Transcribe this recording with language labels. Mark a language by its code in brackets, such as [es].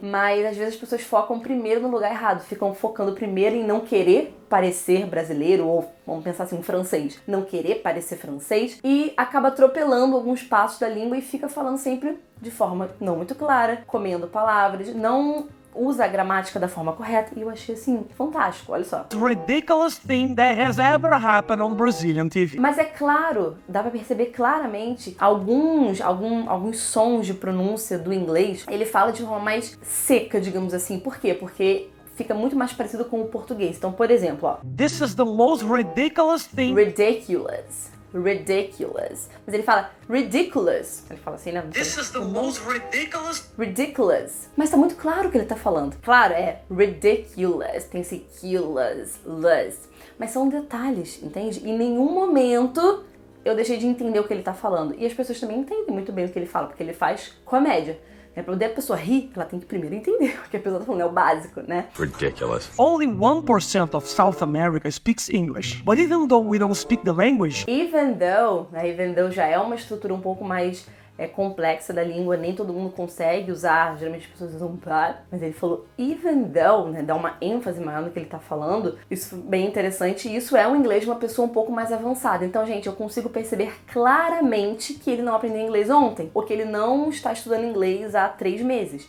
[pt] Mas às vezes as pessoas focam primeiro no lugar errado, ficam focando primeiro em não querer parecer brasileiro, ou vamos pensar assim, um francês, não querer parecer francês, e acaba atropelando alguns passos da língua e fica falando sempre de forma não muito clara, comendo palavras, não usa a gramática da forma correta, e eu achei assim, fantástico, olha só. [en] Ridiculous thing that has ever happened on Brazilian TV. [pt] Mas é claro, dá pra perceber claramente alguns sons de pronúncia do inglês, ele fala de forma mais seca, digamos assim. Por quê? Porque fica muito mais parecido com o português. Então, por exemplo, ó. [en] This is the most ridiculous thing. [pt] Ridiculous. Mas ele fala ridiculous. Ele fala assim, né? [en] This is the most Ridiculous. [pt] Mas tá muito claro o que ele tá falando. Claro, é ridiculous. Tem esse less. Mas são detalhes, entende? Em nenhum momento eu deixei de entender o que ele tá falando. E as pessoas também entendem muito bem o que ele fala, porque ele faz comédia. Pra poder a pessoa rir, ela tem que primeiro entender o que a pessoa tá falando, é o básico, né? [en] Ridiculous. Only 1% of South America speaks English, but even though we don't speak the language, [pt] Even though já é uma estrutura um pouco mais complexa da língua, nem todo mundo consegue usar, geralmente as pessoas usam but, mas ele falou even though, né, dá uma ênfase maior no que ele tá falando. Isso é bem interessante, e isso é um inglês de uma pessoa um pouco mais avançada. Então, gente, eu consigo perceber claramente que ele não aprendeu inglês ontem, ou que ele não está estudando inglês há 3 meses.